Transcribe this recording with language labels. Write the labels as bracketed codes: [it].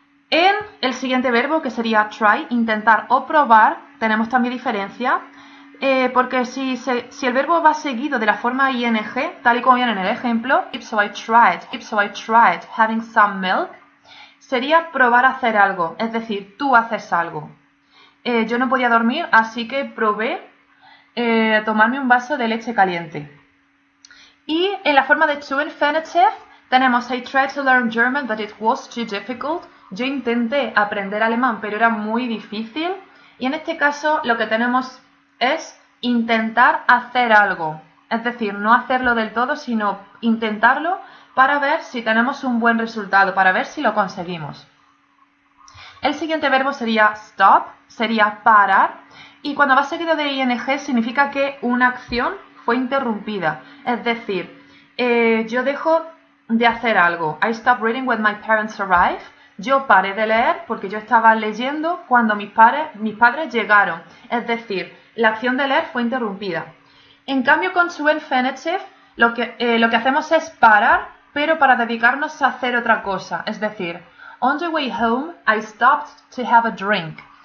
[es] En el siguiente verbo, que sería try, intentar o probar, tenemos también diferencia, porque si el verbo va seguido de la forma ing, tal y como viene en el ejemplo, [en] so I tried having some milk, [es] sería probar hacer algo, es decir, tú haces algo. Yo no podía dormir, así que probé tomarme un vaso de leche caliente. Y en la forma de to infinitive tenemos [en] I tried to learn German but it was too difficult. [es] Yo intenté aprender alemán pero era muy difícil. Y en este caso lo que tenemos es intentar hacer algo. Es decir, no hacerlo del todo sino intentarlo para ver si tenemos un buen resultado, para ver si lo conseguimos. El siguiente verbo sería stop, sería parar. Y cuando va seguido de ing significa que una acción fue interrumpida, es decir, yo dejo de hacer algo. [en] I stopped reading when my parents arrived. [es] Yo paré de leer porque yo estaba leyendo cuando mis padres llegaron. Es decir, la acción de leer fue interrumpida. En cambio, con to infinitive, lo que hacemos es parar, pero para dedicarnos a hacer otra cosa. Es decir, [en] on the way home, I stopped to have a drink.